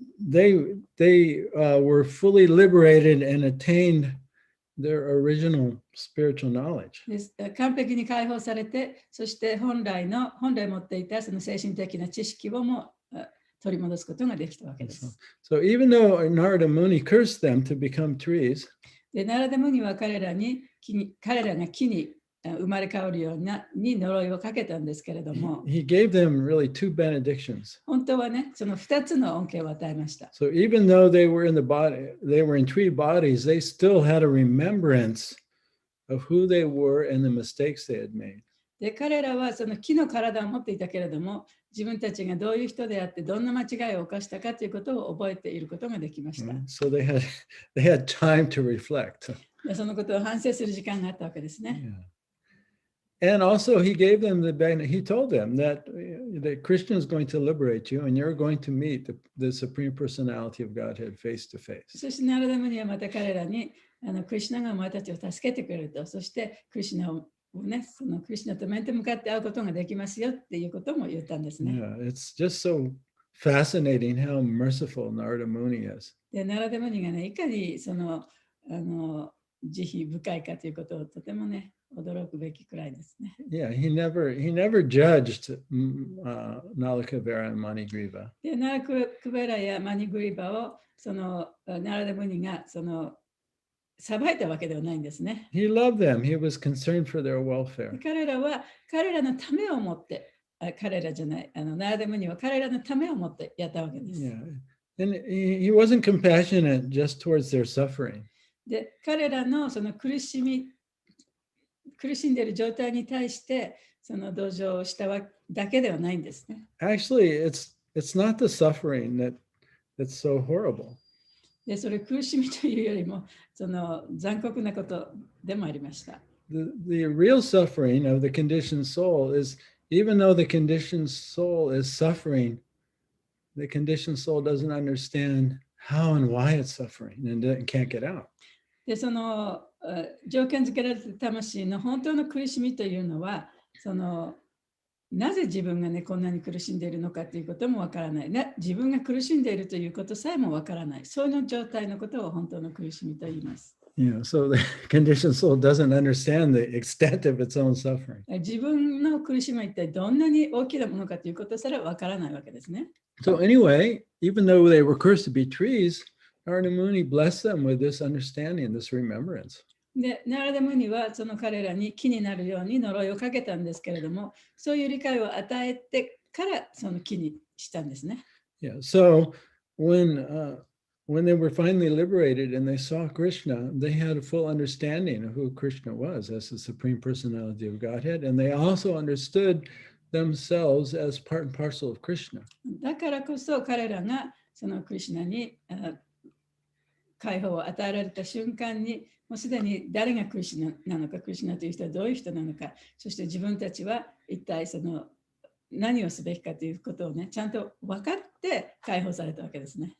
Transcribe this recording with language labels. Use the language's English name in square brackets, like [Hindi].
[English] they were fully liberated and attained their original spiritual knowledge. [Japanese] 完璧に解放されて、そして本来持っていたその精神的な知識をも取り戻すことができたわけです。 [English] So even though Narada Muni cursed them to become trees, [Japanese] で、ナラダムニは彼らが木に生まれ変わるように呪いをかけたんですけれども、 [English] he gave them really two benedictions. [Japanese] 本当はね、その2つの恩恵を与えました。 [English] So even though they were in the body, they were in tree bodies, they still had a remembrance of who they were and the mistakes they had made. [Japanese] で、彼らはその木の体を持っていたけれども、自分たちがどういう人であってどんな間違いを犯したかということを覚えていることができました。 [English] So they had time to reflect. [Japanese] で、そのことを反省する時間があったわけですね。 [English] And also he gave them he told them that Krishna is going to liberate you and you're going to meet the Supreme Personality of Godhead face to face. [Japanese] そしてナラダムニはまた彼らにクリシュナがお前たちを助けてくれると、そしてクリシュナをね、そのクリシュナと面と向かって会うことができますよっていうことも言ったんですね。 [English] Yeah, it's just so fascinating how merciful Narada Muni is. [Japanese] で、ナラダムニがね、いかにその慈悲深いかということをとてもね、驚くべきくらいですね。 [English] Yeah, he never judged Nalakuvara and Manigriva. [Japanese] で、ナラクベラやマニグリバをそのナラダムニがその裁いたわけではないんですね。 [English] He loved them. He was concerned for their welfare. [Japanese] 彼らは彼らのためを持って、彼らじゃない、ナラダムニは彼らのためを持ってやったわけです。 [English] Yeah. And he wasn't compassionate just towards their suffering. [Japanese] で、彼らのその苦しんでいる状態に対してその同情をしただけではないんですね。 [English] Actually, it's not the suffering that's so horrible. [Japanese] で、それ苦しみというよりもその残酷なことでもありました。 [English] The real suffering of the conditioned soul is, even though the conditioned soul is suffering, the conditioned soul doesn't understand how and why it's suffering and can't get out. [Japanese] で、その条件付けられた魂の本当の苦しみというのは、そのなぜ自分がね、こんなに苦しんでいるのかということもわからない、ね。自分が苦しんでいるということさえもわからない。その状態のことを本当の苦しみと言います。 [English] So the conditioned soul doesn't understand the extent of its own suffering. [Japanese] 自分の苦しみは一体どんなに大きなものかということすらわからないわけですね。 [English] So anyway, even though they were cursed to be trees, Narada Muni blessed them with this understanding, this remembrance. [Japanese] で、ナラダムニはその彼らに木になるように呪いをかけたんですけれども、そういう理解を与えてからその木にしたんですね。 [English] Yeah. So when they were finally liberated and they saw Krishna, they had a full understanding of who Krishna was as the Supreme Personality of Godhead, and they also understood themselves as part and parcel of Krishna. [Japanese] だからこそ彼らがそのクリシュナに解放を与えられた瞬間に、もうすでに誰がクリシュナなのか、クリシュナという人はどういう人なのか、そして自分たちは一体その何をすべきかということをね、ちゃんと分かって解放されたわけですね。